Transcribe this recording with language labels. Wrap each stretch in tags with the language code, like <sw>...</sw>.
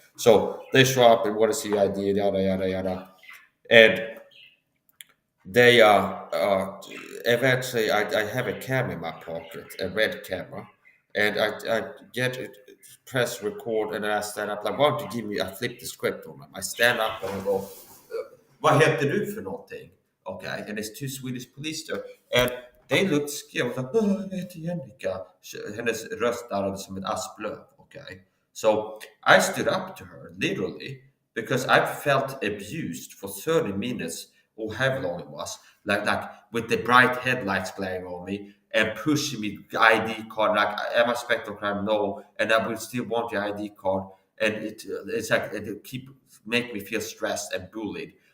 <en>So they show up and want to see ID, yada, yada, yada. And they eventually, I have a camera in my pocket, a red camera. And I get it, press record, and then I stand up like, why don't you give me? I flip the script on them. I stand up and I go,</en> <sv>vad heter du för någonting?</sv> <en>Okay, and it's two Swedish police there. And they looked scared. I was like, oh,</en> <sv>jag heter Jennica. Hennes röst darrade som ett asplöv.</sv> <en>Okay. So I stood up to her, literally, because I felt abused for 30 minutes, or however long it was, like with the bright headlights glaring on me and pushing me ID card, like, am I spectral crime? No, and I will still want your ID card. And it's like it keep make me feel stressed and bullied.</en>